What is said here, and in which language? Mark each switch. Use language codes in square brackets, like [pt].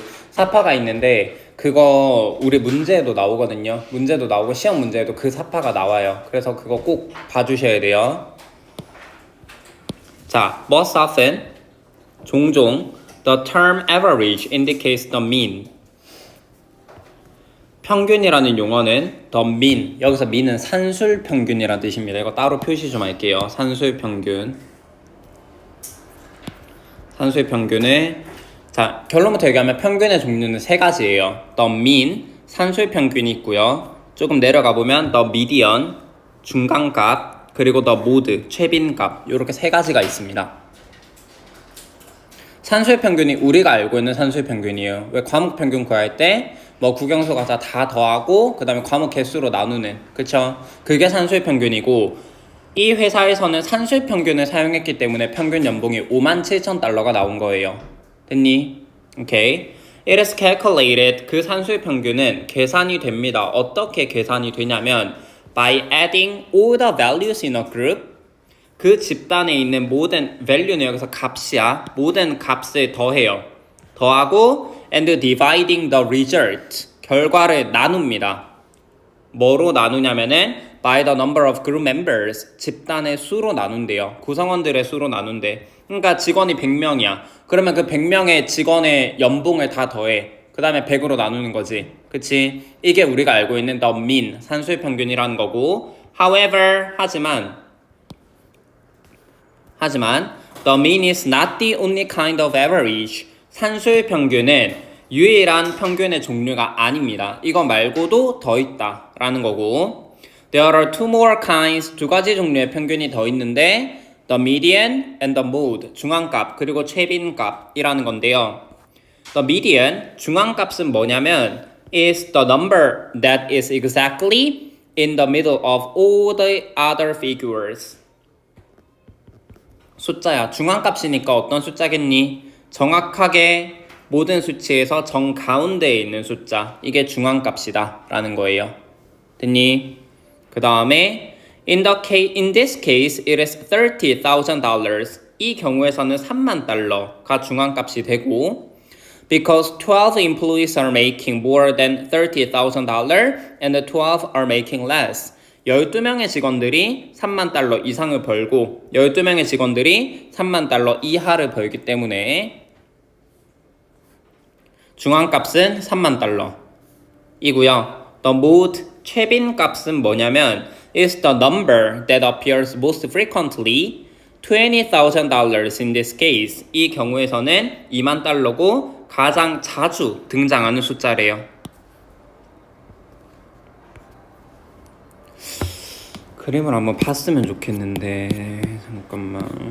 [ko] 사파가 있는데 그거 우리 문제에도 나오거든요. 문제도 나오고 시험 문제에도 그 사파가 나와요. 그래서 그거 꼭 봐주셔야 돼요. [en] 자, most often [ko] 종종 [en] the term average indicates the mean. [ko] 평균이라는 용어는 the mean. 여기서 mean은 산술 평균이라는 뜻입니다. 이거 따로 표시 좀 할게요. 산술 평균. 산술 평균을 자, 결론부터 얘기하면 평균의 종류는 세 가지예요. the mean, 산술 평균이 있고요. 조금 내려가 보면 the median, 중간값, 그리고 the mode, 최빈값. 이렇게 세 가지가 있습니다. 산술 평균이 우리가 알고 있는 산술 평균이에요. 왜 과목 평균 구할 때 뭐 국영수 과자 다 더하고 그 다음에 과목 개수로 나누는 그쵸? 그게 산술 평균이고 이 회사에서는 산술 평균을 사용했기 때문에 평균 연봉이 57,000달러가 나온 거예요. 됐니? 오케이. [en] It is calculated. [ko] 그 산술 평균은 계산이 됩니다. 어떻게 계산이 되냐면 [en] by adding all the values in a group. [ko] 그 집단에 있는 모든 value는 여기서 값이야. 모든 값을 더해요. 더하고 [en] and dividing the result. [ko] 결과를 나눕니다. 뭐로 나누냐면은 [en] by the number of group members. [ko] 집단의 수로 나눈대요. 구성원들의 수로 나눈대. 그러니까 직원이 100명이야. 그러면 그 100명의 직원의 연봉을 다 더해. 그 다음에 100으로 나누는 거지. 그치? 이게 우리가 알고 있는 [en] the mean, [ko] 산술 평균이라는 거고 [en] however, [ko] 하지만 [en] the mean is not the only kind of average. [ko] 산술 평균은 유일한 평균의 종류가 아닙니다. 이거 말고도 더 있다 라는 거고 [en] There are two more kinds. [ko] 두 가지 종류의 평균이 더 있는데 [en] the median and the mode. [ko] 중앙값 그리고 최빈값이라는 건데요. [en] The median, [ko] 중앙값은 뭐냐면 [en] is the number that is exactly in the middle of all the other figures. [ko] 숫자야. 중앙값이니까 어떤 숫자겠니? 정확하게 모든 수치에서 정가운데에 있는 숫자. 이게 중앙값이다 라는 거예요. 됐니? 그 다음에 [en] in this case it is $30,000. [ko] 이 경우에서는 3만 달러가 중앙값이 되고 [en] because 12 employees are making more than $30,000 and 12 are making less. [ko] 12명의 직원들이 3만 달러 이상을 벌고 12명의 직원들이 3만 달러 이하를 벌기 때문에 중앙값은 3만 달러 이고요. [en] The mode, [ko] 최빈값은 뭐냐면 [en] is the number that appears most frequently $20,000 in this case. [ko] 이 경우에서는 2만 달러고 가장 자주 등장하는 숫자래요. 그림을 한번 봤으면 좋겠는데 잠깐만.